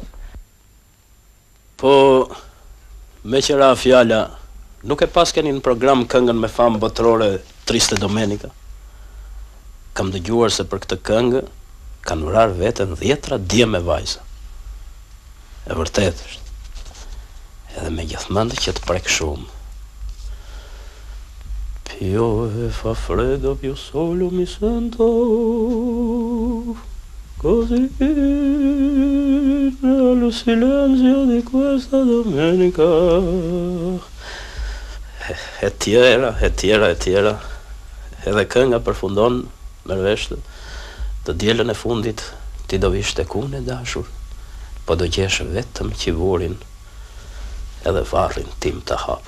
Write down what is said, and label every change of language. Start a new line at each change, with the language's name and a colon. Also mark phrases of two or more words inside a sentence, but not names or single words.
Albanian: Po me qëra fjala, nuk e pas keni në program këngën me famë botërore Triste Domenica? Kam dëgjuar se për këtë këngë kanë vrarë veten 10 dje me vajza. E vërtet është. Edhe me gjithmonë që të prek shumë.
Italian: Piove fa freddo più solo mi sento così nello silenzio di questa domenica.
Albanian: E tjera. Edhe kënga përfundon merrvesht. Të dielën e fundit ti do vish tek unë e dashur, po do gjesh vetëm qivurin edhe varrin tim të hapur.